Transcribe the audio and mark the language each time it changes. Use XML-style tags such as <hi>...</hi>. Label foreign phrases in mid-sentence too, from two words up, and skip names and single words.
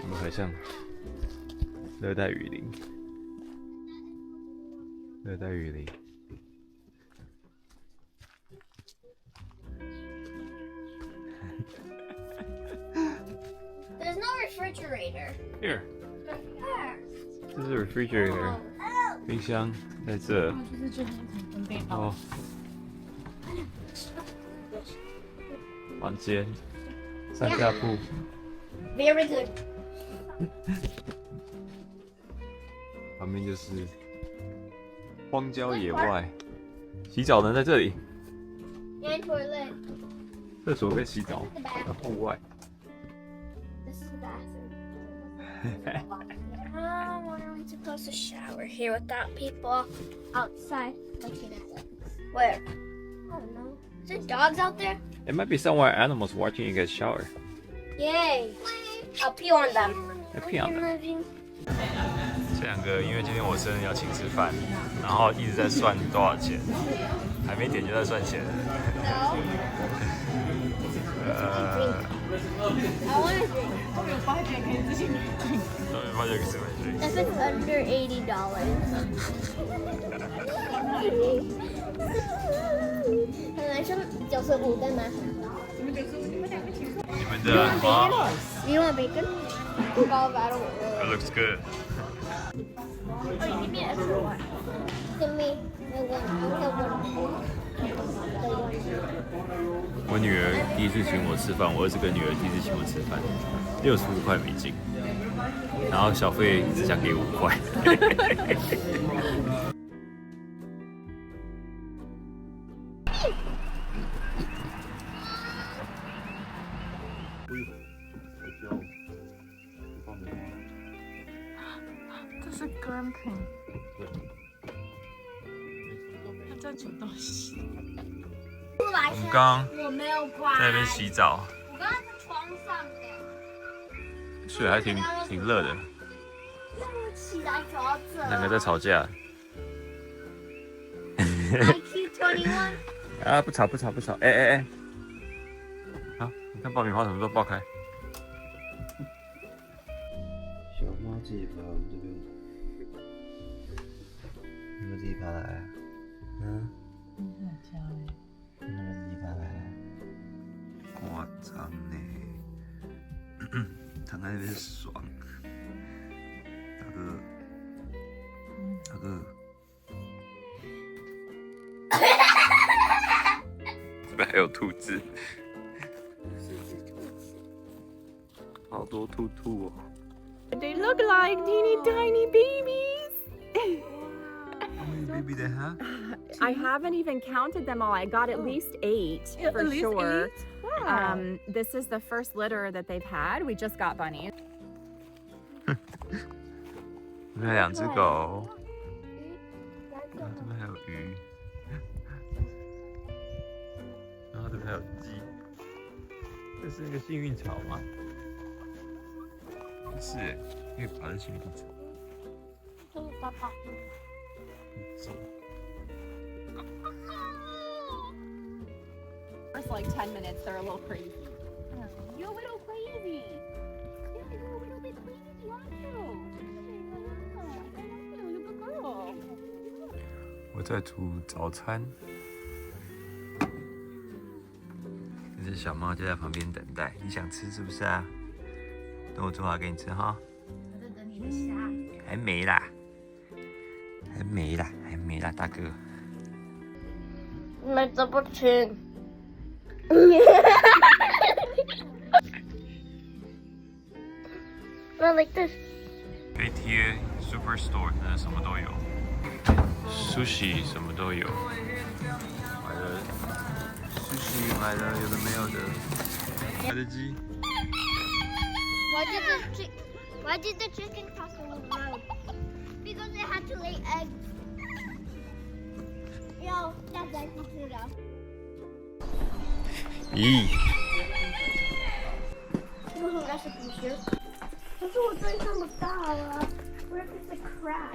<zh>像熱帶雨林，热带雨林。</zh> <en>There's no refrigerator. Here， Where?</en> <zh>这是 refrigerator， 冰箱在这。哦，房间，上下鋪。</zh> <en>Very good.</en> <zh>旁邊就是荒郊野外，洗澡呢在這裡，</zh> <en>And toilet.</en> <zh>廁所跟洗澡在戶外。</zh> <en>This is the bathroom. When are we supposed to shower here without people outside looking at us? Where? I don't know. Is there dogs out there? It might be somewhere animals watching you guys shower. Yay! I'll pee on them. I'll pee on them.</en> <zh>这两个因為今天我生日要請吃飯，然後一直在算多少錢，還沒點就在算錢。</zh> <en>I want to drink.</en> <zh>終於發現可以自己買。</zh> <en>If it's under $80.</en> <zh>本來是95對嗎？你們的嗎</zh> <en>You want bacon? Oh, I don't It looks good. Give me an extra one. Give me the one.</en> <zh>我女兒第一次請我吃飯，我兒子跟女兒第一次請我吃飯，65塊美金，然後小費只想給5 塊。这是 glamping。他在煮東西。我們剛在那邊洗澡，我剛剛在床上的，水還挺熱的。起來走到這。兩個在吵架。 IQ21。啊，不吵。哎。好，你看爆米花什麼時候爆開？小貓自己爬我們這邊，你們自己爬來啊？嗯？你們自己爬來啊？誇張呢，躺在那邊爽。大哥，這邊還有兔子，好多兔兔哦。</zh> <en>They look like teeny tiny babies. How many baby they have? I haven't even counted them all. I got at least 8 for At least sure. 8? Wow. This is the first litter that they've had. We just got bunnies.</en> <zh>这邊2隻狗，然後這邊還有魚，然後這邊還有雞。這是那個幸運草嗎？不是，因為爬在幸運草。走。</zh> <en>First like 10 minutes, they're a little crazy. You're a little crazy. Yeah, you're a little bit crazy, aren't you? You're a good girl.</en> <zh>我在煮早餐，这只小貓就在旁邊等待。你想吃是不是啊？等我做好給你吃哈。還沒啦，大哥。你們怎麼吃？</zh> <en>Not like this.</en> <zh>可以貼 Superstore， 那什麼都有 ，sushi 什麼都有。買了 sushi， 買了有的沒有的，買的雞。</zh> <en>Why did the chicken cross the road? Because they had to lay eggs. Yo, that's egg potato.</en> <zh>咦？为什么该是不是？可是我这里这么大了 ，</zh> <en>Where is the crack?</en>